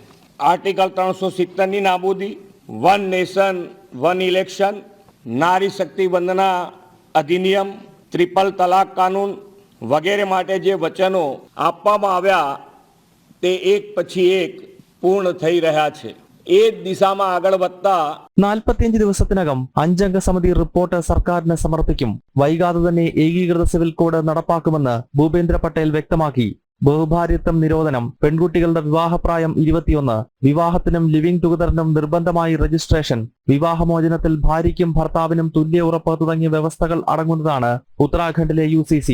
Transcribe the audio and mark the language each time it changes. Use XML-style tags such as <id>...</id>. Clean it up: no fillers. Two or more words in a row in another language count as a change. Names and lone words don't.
<gu>આર્ટિકલ 370ની નાબૂદી, વન નેશન વન ઇલેક્શન, નારી શક્તિ વંદના અધિનિયમ, ટ્રિપલ તલાક કાનૂન વગેરે માટે જે વચનો આપવામાં આવ્યા તે એક પછી એક પૂર્ણ થઈ રહ્યા છે. એ દિશામાં આગળ વધતા</gu> <ml>45 ദിവസത്തിനകം 5 അംഗ സമിതി റിപ്പോർട്ട് സർക്കാരിന് സമർപ്പിക്കും. വൈകാതെ തന്നെ ഏകീകൃത സിവിൽ കോഡ് നടപ്പാക്കുമെന്ന് ഭൂപേന്ദ്ര പട്ടേൽ വ്യക്തമാക്കി. ബഹുഭാര്യത്വം നിരോധനം, പെൺകുട്ടികളുടെ വിവാഹപ്രായം 21, വിവാഹത്തിനും</ml> <en>living together</en> <ml>നിർബന്ധമായി രജിസ്ട്രേഷൻ, വിവാഹമോചനത്തിൽ ഭാര്യയ്ക്കും ഭർത്താവിനും തുല്യ ഉറപ്പ് തുടങ്ങിയ വ്യവസ്ഥകൾ അടങ്ങുന്നതാണ് ഉത്തരാഖണ്ഡിലെ UCC.</ml>